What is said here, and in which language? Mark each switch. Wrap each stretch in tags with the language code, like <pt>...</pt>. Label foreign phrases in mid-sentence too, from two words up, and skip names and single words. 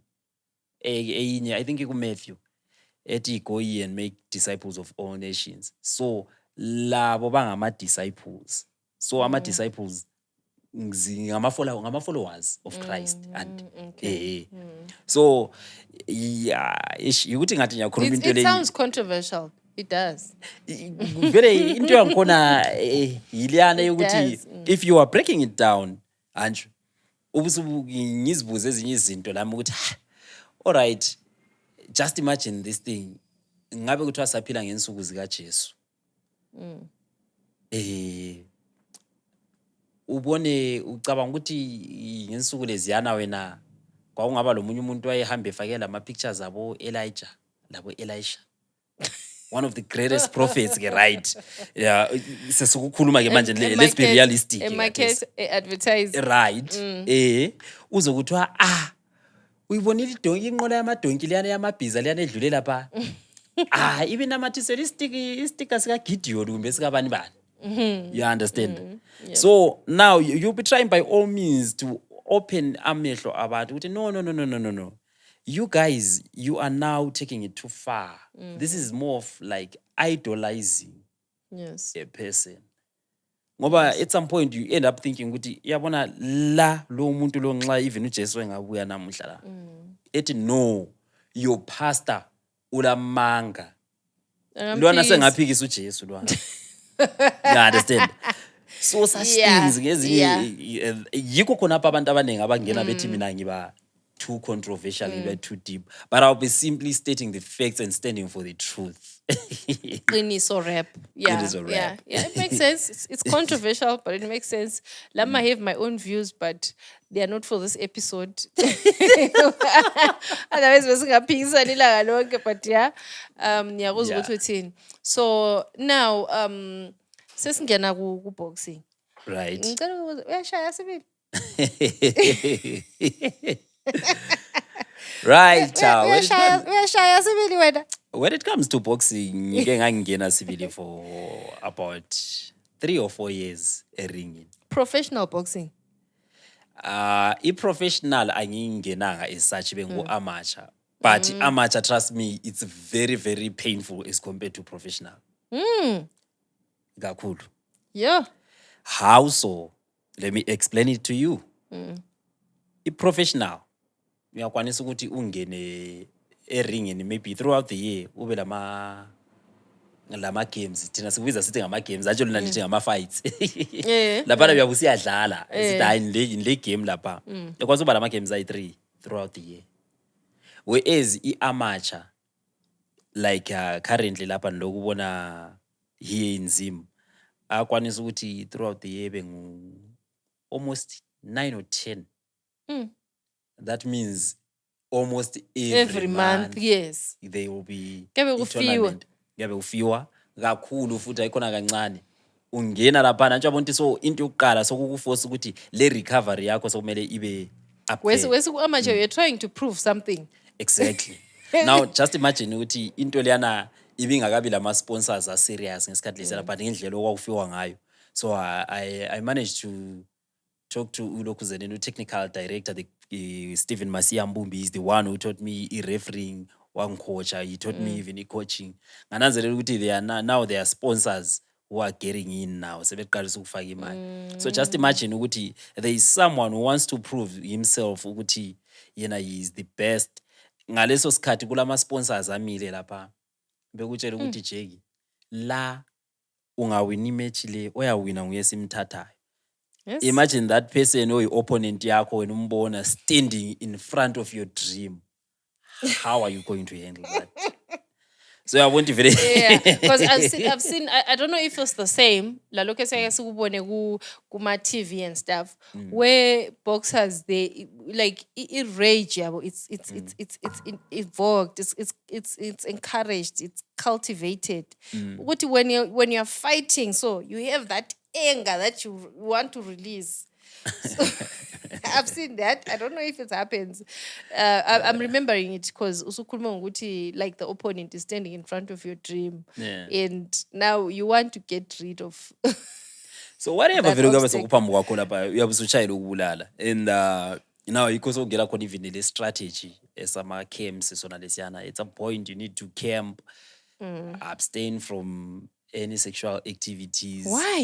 <en>I think Matthew ethi go ye and make disciples of all nations.</en> <nd>So labo bangama-disciples. So ama-disciples</nd> <en>ngama-followers of Christ. And so yeah</en> <nd>ukuthi ngathi ngiyakhuluma into</nd> <en>It</en> <nd>le</nd> <en>sounds controversial. It does.</en> <nd>vele into yangikhona yiliyana yokuthi</nd> <en>does, if you are breaking it down Andrew</en> <nd>ngizibuze ezinye izinto lami ukuthi</nd> <en>all right just imagine this thing</en> <nd>ngabe kuthiwa saphila ngensuku zikaJesu ubone ucabanga ukuthi ngensuku leziyana wena kwakungaba lomunye umuntu wayehamba efake lama pictures abo Elijah labo Elisha</nd> <en>one of the greatest prophets</en> <nd>ke</nd> <en>right yeah</en> <nd>sesikukhuluma ke manje</nd> <en>let's be realistic A market advertise. right</en> <nd>uzokuthiwa uyibonile inqola yamadonki liyana yamabhiza liyana edlule lapha ibe namathisela istika sika Gideon kumbe sika bani bani</nd> <en>you understand so now you'll be trying by all means to open</en> <nd>amehlo abantu ukuthi</nd> <en>no you guys you are now taking it too far this is more of like idolizing Yes. a person ngoba at some point you end up thinking</en> <nd>ukuthi yabona la lo muntu lo nxa</nd> <en>even</en> <nd>uJesu engabuya namuhla la ethi</nd> <en>no your pastor</en> <nd>ulamanga lwana sengaphikisa uJesu lwana</nd> <en>you understand so such things</en> <nd>ngezinye yikho khona apha abantu abaningi abangena bethi mina ngiba</nd> <en>too controversial ngiba too deep but I'll be simply stating the facts and standing for the truth.</en> <nd>Qiniso rap. Yeah. Qiniso rap.</nd> <en>Yeah, it makes sense. It's controversial, but it makes sense. Lama have my own views, but they are not for this episode. Otherwise,</en> <nd>besingaphikisana ilanga lonke,</nd> <en>but yeah.</en> <nd>Ngiyakuzwa ukuthi uthini. So now sesingena ku boxing.</nd> <en>Right.</en> <nd>Ngicela ukubuza uyashaya sibili?</nd> <en>Right.</en> <nd>Uyashaya sibili wena?</nd> <en>When it comes to boxing,</en> <nd>ngike ngangena sibili</nd> <en>for about 3 or 4 years ringing. Professional boxing.</en> <nd>I-professional angingenanga as such bengu-amateur.</nd> <en>But amateur, trust me, it's very, very painful as compared to professional.</en> <nd>Kakhulu.</nd> <en>Yeah. How so? Let me explain it to you.</en> <nd>I-professional, uyakwanisa ukuthi ungene eringini</nd> <en>maybe throughout the year</en> <nd>ube lama games thina sikubiza sithi ngama games actually nani nithi ngama fights lapha uyabe usiyadlala sithi hayi le game lapha yakwazi uba lama games ayi3</nd> <en>throughout the year</en> <nd>whereas i-amateur</nd> <en>like currently</en> <nd>lapha lokubona</nd> <en>here in Zim</en> <nd>akwanisa ukuthi</nd> <en>throughout the year</en> <nd>bengu</nd> <en>almost 9 or 10 that means almost every month, yes. they will be</en> <nd>Kuyabe ufiwa kakhulu futhi ayikhona kancane ungena lapha nje abonto so into yokuqala sokukuforce ukuthi le recovery yakho sokumele ibe up wesi ku-amateur</nd> <en>you're trying to prove something exactly now just imagine</en> <nd>ukuthi into leyana ibingakabi lama</nd> <en>sponsors are serious</en> <nd>ngesikhathi lesi lapha ngendlela okwakufiwa ngayo</nd> <en>so I managed to talk to uLokuzene, technical director, the Stephen Masiambumbi is the one who taught me refereeing one coach. He taught me even coaching. They are now they are sponsors who are getting in now. So just imagine ukuthi there is someone who wants to prove himself ukuthi yena he is the best.</en> <nd>Ngaleso sikhathi kulama sponsors amile lapha. Bekutshela ukuthi Jeki la ungawina imatch le oyawina nguye simthathayo.</nd> <en>Yes. Imagine that person or your opponent yakho when umbona standing in front of your dream. How are you going to handle that? So I want to very because I've seen I don't know if it's the same</en> <nd>la lokho sikubone kuma</nd> <en>TV and stuff where boxers they like it rage yabo it's evoked it's encouraged it's cultivated ukuthi when you're fighting so you have that anger that you want to release. So, I've seen that. I don't know if it happens. I'm remembering it because</en> <nd>usukhuluma ngokuthi</nd> <en>like the opponent is standing in front of your dream and now you want to get rid of so whatever</en> <nd>vele kube sokuphambi kwakho lapha uyabe usuchayela ukubulala</nd> <en>and now because</en> <nd>ugela khona even le strategy esama camps sona lesiyana</nd> <en>at some point you need to camp abstain from any sexual activities.</en>